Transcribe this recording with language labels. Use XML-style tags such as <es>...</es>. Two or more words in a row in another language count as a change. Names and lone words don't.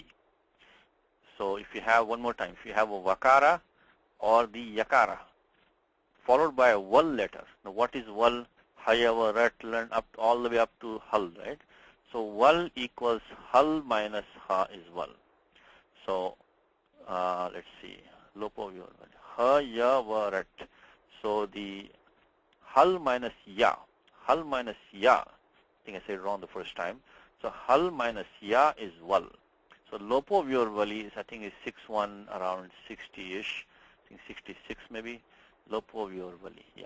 <en>So if you have, one more time, if you have a vakara or the yakara followed by a val letter. Now what is val?</en> <sa>हयव, रट्लन्,</sa> <en>all the way up to hal, right? So wal equals hal minus ha is wal. So let's see.</en> <sa>लोपो व्योर् वलि. ह य व रट्.</sa> <en>So the hal minus ya. Hal minus ya. I think I said it wrong the first time. So hal minus ya is wal. So</en> <sa>लोपो व्योर् वलि</sa> <en>is, I think, is 6-1, around 60-ish. I think 66 maybe.</en> <sa>लोपो व्योर् वलि.</sa> <en>Yeah.</en>